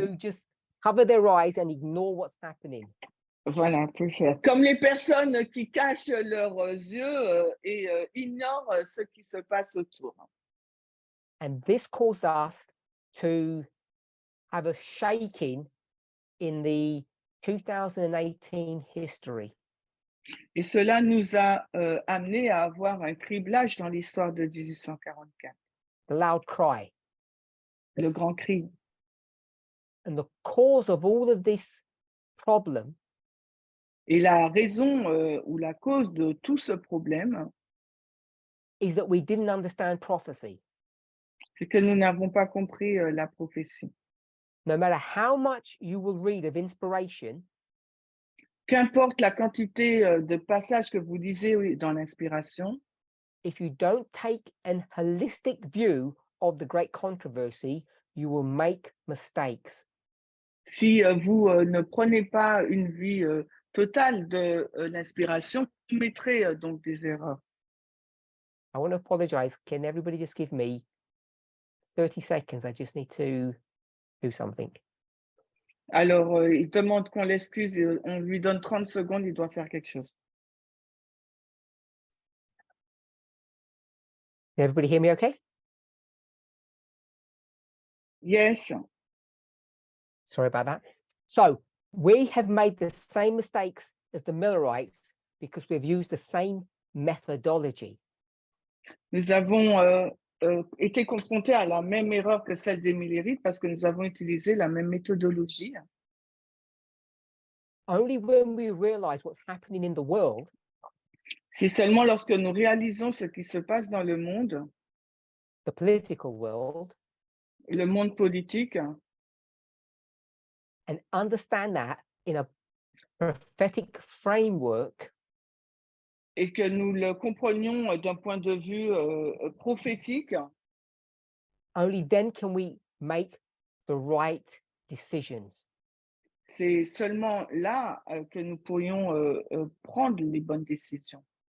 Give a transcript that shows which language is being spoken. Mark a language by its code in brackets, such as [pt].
[en] who just cover their eyes and ignore what's happening. [fr] voilà, préfère. Comme les personnes qui cachent leurs yeux et ignorent ce qui se passe autour. [en] And this caused us to have a shaking in the 2018 history. [fr] Et cela nous a amené à avoir un criblage dans l'histoire de 1844, [en] The loud cry. [fr] le grand cri. [en] And the cause of all of this problem [fr] Et la raison ou la cause de tout ce problème, [en] is that we didn't understand prophecy. [fr] c'est que nous n'avons pas compris la prophétie. [en] No matter how much you will read of inspiration, [fr] Qu'importe la quantité de passages que vous lisez dans l'inspiration, [en] if you don't take an holistic view of the great controversy, you will make mistakes. [fr] si vous ne prenez pas une vue totale de l'inspiration, vous commettrez donc des erreurs. [en] I want to apologize. Can everybody just give me 30 seconds? I just need to do something. [fr] Alors, il demande qu'on l'excuse et on lui donne 30 secondes, il doit faire quelque chose. [en] Can everybody hear me okay? Yes. Sorry about that. So we have made the same mistakes as the Millerites because we've used the same methodology. [fr] Nous avons été confrontés à la même erreur que celle des Millérites parce que nous avons utilisé la même méthodologie. [en] Only when we realize what's happening in the world [fr] C'est seulement lorsque nous réalisons ce qui se passe dans le monde [en] world, [fr] le monde politique, [en] and understand that in a prophetic framework, [fr] et que nous le comprenions d'un point de vue prophétique, [en] only then can we make the right decisions. [fr] c'est seulement là que nous pourrions prendre les bonnes décisions.